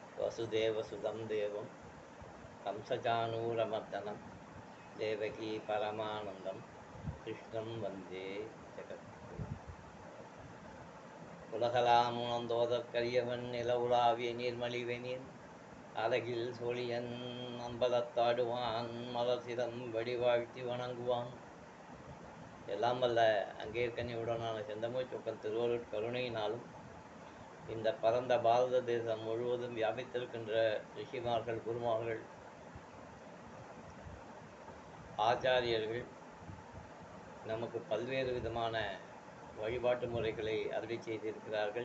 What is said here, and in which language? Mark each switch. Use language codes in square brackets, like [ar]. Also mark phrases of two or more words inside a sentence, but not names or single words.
[sa] वसुदेवसुतं देवं कंसचाणूरमर्दनं देवकी परमानन्दं कृष्णं वन्दे जगद्गुरुम्. [ta] உலகலாம் உணர்ந்தோதற்கரியவன் நிலவுலாவிய நீர்மலிவெனின் அழகில் சோழியன் அம்பலத்தாடுவான் மலர் சிரம் வடிவாழ்த்தி வணங்குவான். எல்லாம் வல்ல அங்கேற்கனியுடனான செந்தமிழ் சொக்கன் திருவருட் கருணையினாலும் இந்த பரந்த பாரத தேசம் முழுவதும் வியாபித்திருக்கின்ற ரிஷிமார்கள், குருமார்கள், ஆச்சாரியர்கள் நமக்கு பல்வேறு விதமான வழிபாட்டு முறைகளை அருளி செய்திருக்கிறார்கள்.